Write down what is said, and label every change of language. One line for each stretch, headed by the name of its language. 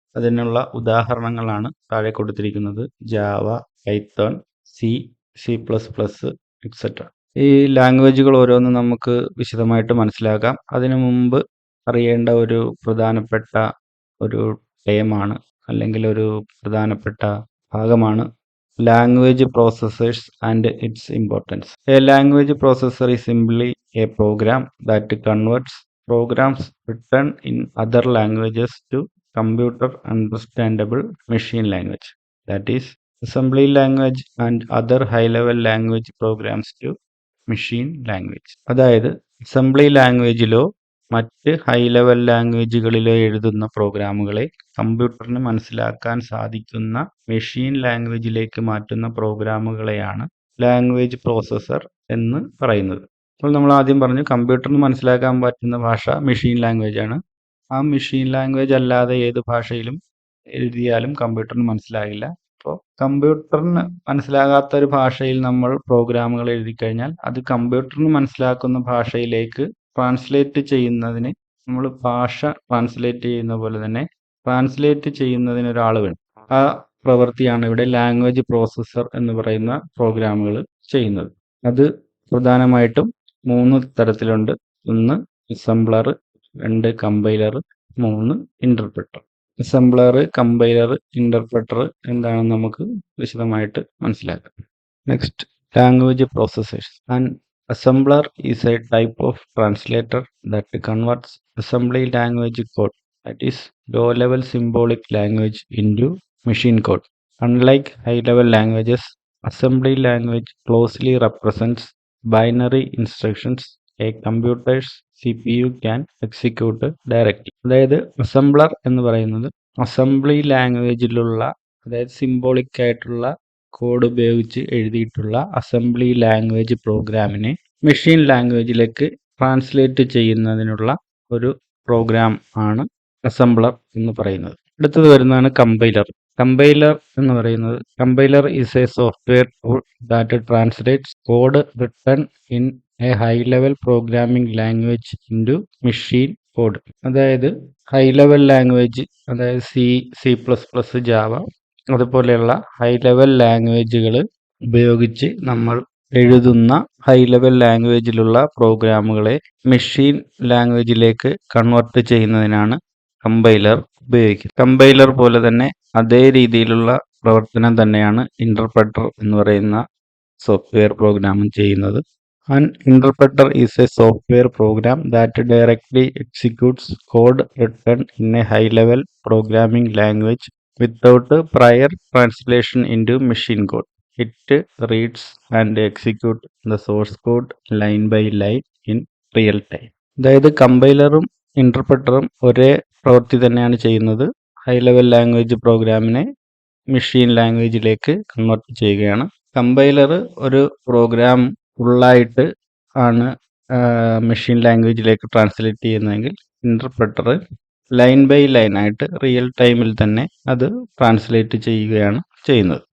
Malayalam: അതിനുള്ള ഉദാഹരണങ്ങളാണ് താഴെ കൊടുത്തിരിക്കുന്നത്. Java, Python, C plus plus etcetera. ഈ ലാംഗ്വേജുകൾ ഓരോന്നും നമുക്ക് വിശദമായിട്ട് മനസ്സിലാക്കാം. അതിനു മുമ്പ് അറിയേണ്ട ഒരു പ്രധാനപ്പെട്ട ഒരു ടേമാണ് അല്ലെങ്കിൽ ഒരു പ്രധാനപ്പെട്ട ഭാഗമാണ്
English: Language processors and its importance. A language processor is simply a program that converts programs written in other languages to computer understandable machine language, that is assembly language and other high level language programs to machine language.
Malayalam: അതായത് assembly ലാംഗ്വേജിലോ മറ്റ് high level ലാംഗ്വേജുകളിലോ എഴുതുന്ന പ്രോഗ്രാമുകളെ കമ്പ്യൂട്ടറിന് മനസ്സിലാക്കാൻ സാധിക്കുന്ന machine ലാംഗ്വേജിലേക്ക് മാറ്റുന്ന പ്രോഗ്രാമുകളെയാണ് language processor എന്ന് പറയുന്നത്. അപ്പോൾ നമ്മൾ ആദ്യം പറഞ്ഞു കമ്പ്യൂട്ടറിന് മനസ്സിലാക്കാൻ പറ്റുന്ന ഭാഷ മെഷീൻ ലാംഗ്വേജ് ആണ്. ആ മെഷീൻ ലാംഗ്വേജ് അല്ലാതെ ഏത് ഭാഷയിലും എഴുതിയാലും കമ്പ്യൂട്ടറിന് മനസ്സിലാകില്ല. അപ്പോൾ കമ്പ്യൂട്ടറിന് മനസ്സിലാകാത്ത ഒരു ഭാഷയിൽ നമ്മൾ പ്രോഗ്രാമുകൾ എഴുതി കഴിഞ്ഞാൽ അത് കമ്പ്യൂട്ടറിന് മനസ്സിലാക്കുന്ന ഭാഷയിലേക്ക് ട്രാൻസ്ലേറ്റ് ചെയ്യുന്നതിന് നമ്മൾ ഭാഷ ട്രാൻസ്ലേറ്റ് ചെയ്യുന്ന പോലെ തന്നെ ട്രാൻസ്ലേറ്റ് ചെയ്യുന്നതിന് ഒരാൾ വേണം. ആ പ്രവൃത്തിയാണ് ഇവിടെ ലാംഗ്വേജ് പ്രോസസ്സർ എന്ന് പറയുന്ന പ്രോഗ്രാമുകൾ ചെയ്യുന്നത്. അത് പ്രധാനമായിട്ടും 3 തരത്തിലുണ്ട്. 1 assembler, 2 compiler, 3 interpreter. Assembler, compiler, interpreter എന്താണെന്ന് നമുക്ക് വിശദമായിട്ട് മനസ്സിലാക്കാം.
English: Next, language processors. And assembler is a type of translator that converts assembly language code, that is low level symbolic language, into machine code. Unlike high level languages, assembly language closely represents binary instructions a computer's CPU can execute directly.
Malayalam: അതായത് assembler എന്ന് പറയുന്നത് assembly ലാംഗ്വേജിലുള്ള, അതായത് symbolic ആയിട്ടുള്ള code ഉപയോഗിച്ച് എഴുതിയിട്ടുള്ള assembly language പ്രോഗ്രാമിനെ machine ലാംഗ്വേജിലേക്ക് translate ചെയ്യുന്നതിനുള്ള ഒരു പ്രോഗ്രാം ആണ് അസംബ്ലർ എന്ന് പറയുന്നത്. അടുത്തത് വരുന്നതാണ് കമ്പൈലർ. കമ്പൈലർ എന്ന് പറയുന്നത്
English: Compiler is a software tool that translates code written in a high level programming language into machine code.
Malayalam: അതായത് ഹൈ ലെവൽ ലാംഗ്വേജ്, അതായത് സി പ്ലസ് പ്ലസ്, ജാവ അതുപോലെയുള്ള ഹൈ ലെവൽ ലാംഗ്വേജുകൾ ഉപയോഗിച്ച് നമ്മൾ എഴുതുന്ന ഹൈ ലെവൽ ലാംഗ്വേജിലുള്ള പ്രോഗ്രാമുകളെ മെഷീൻ ലാംഗ്വേജിലേക്ക് കൺവേർട്ട് ചെയ്യുന്നതിനാണ് compiler ഉപയോഗിക്കുന്നത്. Compiler പോലെ തന്നെ അതേ രീതിയിലുള്ള പ്രവർത്തനം തന്നെയാണ് ഇന്റർപ്രറ്റർ എന്ന് പറയുന്ന സോഫ്റ്റ്വെയർ പ്രോഗ്രാമും ചെയ്യുന്നത്.
English: An interpreter is a software program that directly executes code written in a high-level programming language without prior translation into machine code. It reads and executes the source code line by line in real time.
Malayalam: അതായത് കമ്പൈലറും ഇന്റർപ്രറ്ററും ഒരേ പ്രവൃത്തി തന്നെയാണ് ചെയ്യുന്നത്. High level language പ്രോഗ്രാമിനെ machine ലാംഗ്വേജിലേക്ക് convert ചെയ്യുകയാണ്. Compiler ഒരു programme ഫുള്ളായിട്ട് ആണ് മെഷീൻ ലാംഗ്വേജിലേക്ക് ട്രാൻസ്ലേറ്റ് ചെയ്യുന്നതെങ്കിൽ ഇന്റർപ്രറ്റർ ലൈൻ ബൈ ലൈൻ ആയിട്ട് റിയൽ ടൈമിൽ തന്നെ അത് ട്രാൻസ്ലേറ്റ് ചെയ്യുകയാണ് ചെയ്യുന്നത്.